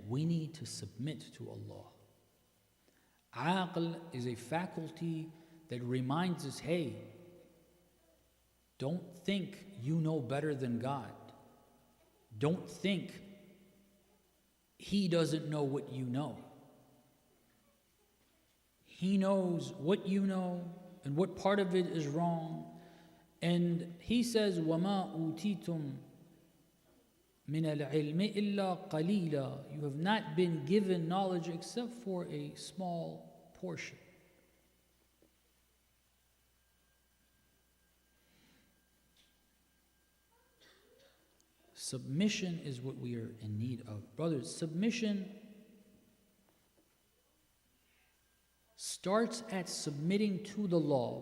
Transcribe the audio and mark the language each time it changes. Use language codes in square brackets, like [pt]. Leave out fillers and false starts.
[en] We need to submit to Allah. Aql is a faculty that reminds us, hey, don't think you know better than God. Don't think He doesn't know what you know. He knows what you know and what part of it is wrong. And He says, [ar] وَمَا أُوتِيتُم مِنَ الْعِلْمِ إِلَّا قَلِيلًا. [en] You have not been given knowledge except for a small portion. Submission is what we are in need of. Brothers, submission starts at submitting to the law.